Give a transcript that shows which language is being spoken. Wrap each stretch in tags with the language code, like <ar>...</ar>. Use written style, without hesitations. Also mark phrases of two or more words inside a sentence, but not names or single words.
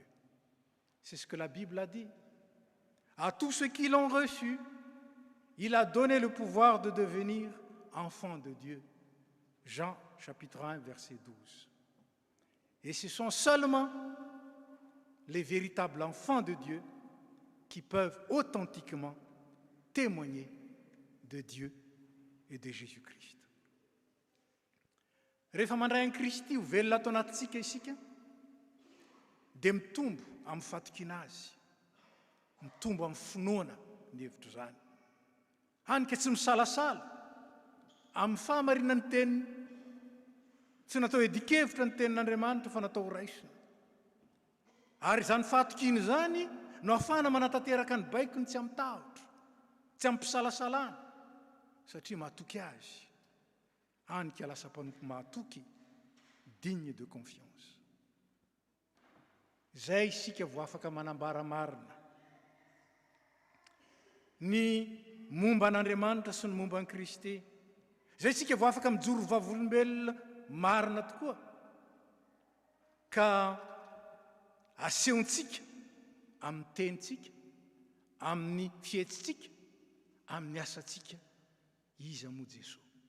<fr>C'est ce que la Bible a dit. À tous ceux qui l'ont reçu, il a donné le pouvoir de devenir enfants de Dieu. Jean chapitre 1, verset 12. Et ce sont seulement les véritables enfants de Dieu qui peuvent authentiquement témoigner de Dieu et de Jésus-Christ.</fr> <mg>Rehefa mandray an Kristy ho velona ato anatintsika isika dia mitombo amin'ny fatokina azy, mitombo amin'ny finoana ny hevitro zany. Hanika tsy misalasala amin'ny fahamarinana ny teniny, tsy natao edikevitra ny tenin'Andriamanitra fa natao raisina. Ary izany fahatokiny zany no ahafahana manatanteraka ny baikony tsy amin'ny tahotra, tsy amin'ny mpisalasalana, satria mahatoky azy. Hanika lasa mpanompo mahatoky,</mg> <fr>digne de confiance.</fr> <mg>Zay isika vo afaka manambara marina. Ny momba an'Andriamanitra sy ny momba an'i Kristy. Zay isika vo afaka mijoro vavolombelona marina tokoa. Ka asehontsika amin'ny tenitsika, amin'ny fihetsintsika, amin'ny asantsika, iza moa Jesosy.</mg>